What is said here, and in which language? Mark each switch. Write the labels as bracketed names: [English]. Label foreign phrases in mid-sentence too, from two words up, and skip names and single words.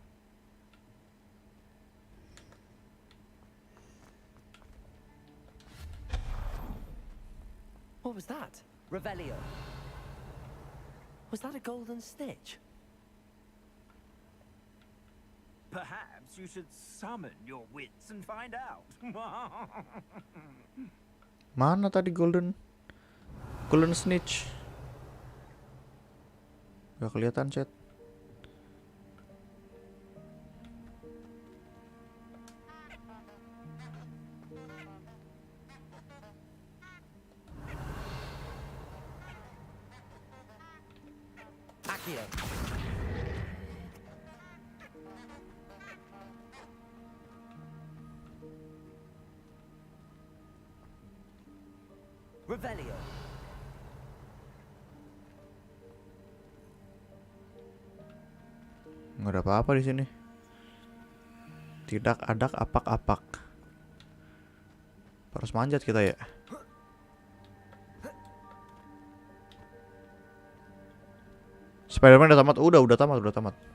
[English] What was that? Revelio. Was that a golden stitch? Perhaps you should summon your wits and find out. [Indonesian] Mana tadi [English] golden snitch? [Indonesian] Gak kelihatan chat. Accio. Revelio. Nggak ada apa-apa di sini. Tidak ada apak-apak. Harus manjat kita ya. Spider-Man udah tamat. Udah tamat.